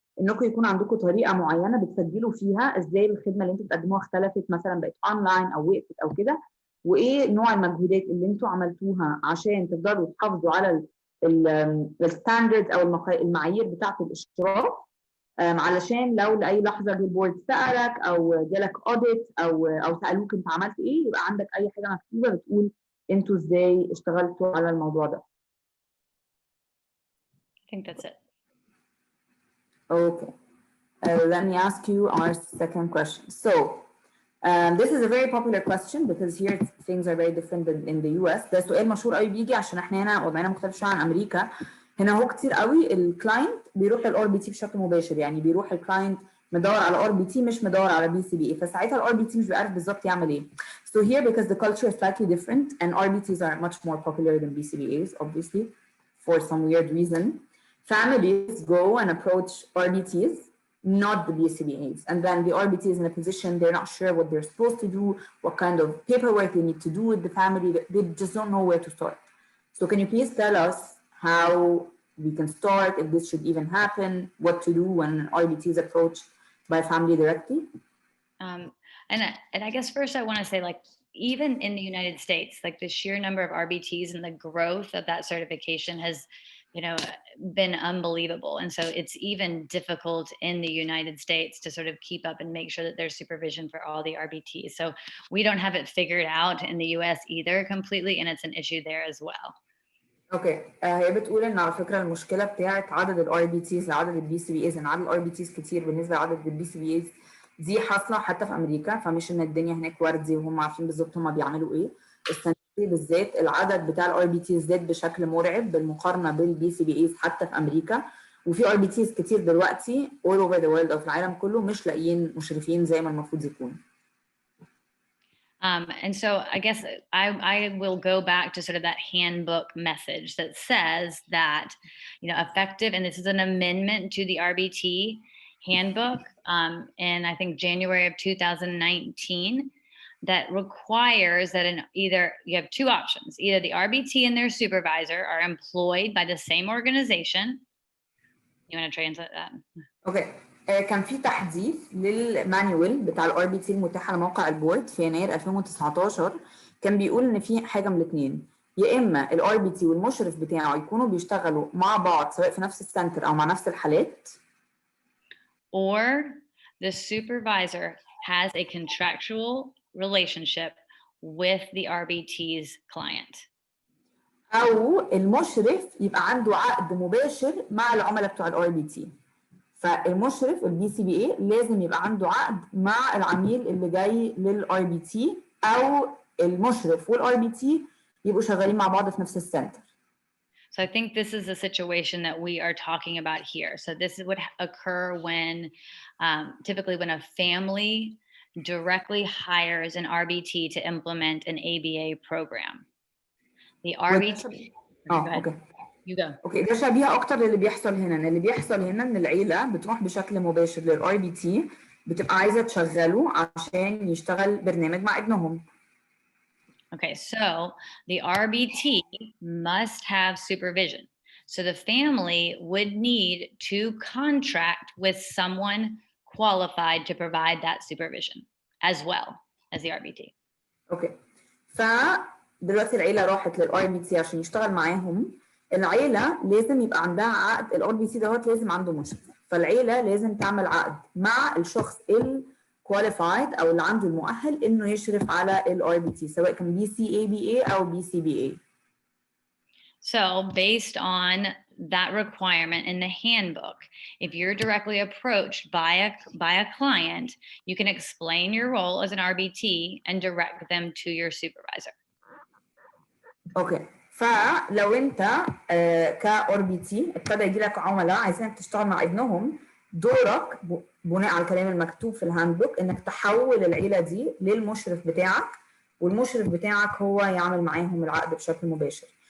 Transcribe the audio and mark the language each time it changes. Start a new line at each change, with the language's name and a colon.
Arabic: انكم يكون عندكم طريقه معينه بتسجلوا فيها ازاي الخدمه اللي انتوا بتقدموها اختلفت، مثلا بقت اونلاين او وقفت او كده، وايه نوع المجهودات اللي انتوا عملتوها عشان تقدروا تحافظوا على الستاندردز او المعايير بتاعه الاشتراك، علشان لو لاي لحظه جه البورد سالك او جالك اوديت او سالوك انت عملت ايه، يبقى عندك اي حاجه مكتوبه بتقول انتوا ازاي اشتغلتوا على الموضوع ده.
English: I think that's it. Okay. Let me ask you our second question. So, this is a very popular question because here things are very different than in the US.
Arabic: ده سؤال مشهور قوي بيجي عشان احنا هنا وضعنا مختلف شويه عن امريكا. هنا هو كتير قوي الكلاينت بيروح للار بي تي بشكل مباشر، يعني بيروح الكلاينت مدور على ار بي تي مش مدور على بي سي بي اي، فساعتها الار بي تي مش بيعرف بالظبط يعمل ايه.
English: So here because the culture is slightly different and RBTs are much more popular than BCBAs obviously for some weird reason, families go and approach RBTs, not the BCBAs. And then the RBT is in a position they're not sure what they're supposed to do, what kind of paperwork they need to do with the family. They just don't know where to start. So can you please tell us how we can start, if this should even happen, what to do when an RBT is approached by family directly? And I guess first I want to say, like, even in the United States, like the sheer number of RBTs and the growth of that certification has, been unbelievable. And so it's even difficult in the United States to sort of keep up and make sure that there's supervision for all the RBTs. So we don't have it figured out in the US either completely, and it's an issue there as well.
Arabic: اوكي هي بتقول ان على فكره المشكله بتاعت عدد الار بي تيز لعدد البي سي بي ايز، ان عدد الار بي تيز كتير بالنسبه لعدد البي سي بي ايز دي حاصله حتى في امريكا، فمش ان الدنيا هناك وردي وهم عارفين بالظبط هم بيعملوا ايه. السنه دي بالذات العدد بتاع الار بي تيز زاد بشكل مرعب بالمقارنه بالبي سي بي ايز حتى في امريكا، وفي ار بي تيز كتير دلوقتي
English: all over the world
Arabic: او في العالم كله مش لاقيين مشرفين زي ما المفروض يكون.
English: And so I guess I will go back to sort of that handbook message that says that, effective, and this is an amendment to the RBT handbook, in I think January of 2019, that requires that either you have two options: either the RBT and their supervisor are employed by the same organization. You want to translate that? Okay.
Arabic: كان في تحديث للمانيوال بتاع الار بي تي المتاح على موقع البورد في يناير 2019، كان بيقول ان في حاجه من الاثنين، يا اما الار بي تي والمشرف بتاعه يكونوا بيشتغلوا مع بعض سواء في نفس السنتر او مع نفس الحالات،
English: or the supervisor has a contractual relationship with the RBT's client.
Arabic: او المشرف يبقى عنده عقد مباشر مع العملاء بتوع الار بي تي. فالمشرف البي سي بي اي لازم يبقى عنده عقد مع العميل اللي جاي للار بي تي، او المشرف والار بي تي يبقوا شغالين مع بعض في نفس السنتر.
English: So I think this is the situation that we are talking about here. So this would occur when, typically when a family directly hires an RBT to implement an ABA program. The RBT. Okay. You go.
Arabic: اوكي ده شبيه اكتر للي بيحصل هنا، ان اللي بيحصل هنا ان العيله بتروح بشكل مباشر للار بي تي، بتبقى عايزه تشغله عشان يشتغل برنامج مع ابنهم.
English: Okay, so the RBT must have supervision. So the family would need to contract with someone qualified to provide that supervision as well as the RBT.
Arabic: اوكي فدلوقتي العيله راحت للار بي تي عشان يشتغل معاهم، العيله لازم يبقى عندها عقد، الار بي تي دوت لازم عنده مشرف، فالعيله لازم تعمل عقد مع الشخص الكواليفايد او اللي عنده المؤهل انه يشرف على الار بي تي سواء كان بي سي اي بي اي او بي سي بي اي.
English: So based on that requirement in the handbook, if you're directly approached by a client, you can explain your role as an RBT and direct them to your supervisor.
Arabic: اوكي فلو انت كار بي تي ابتدى يجي لك عملاء عايزينك تشتغل مع ابنهم، دورك بناء على الكلام المكتوب في الهاندبوك انك تحول العيله دي للمشرف بتاعك، والمشرف بتاعك هو يعمل معاهم العقد بشكل مباشر.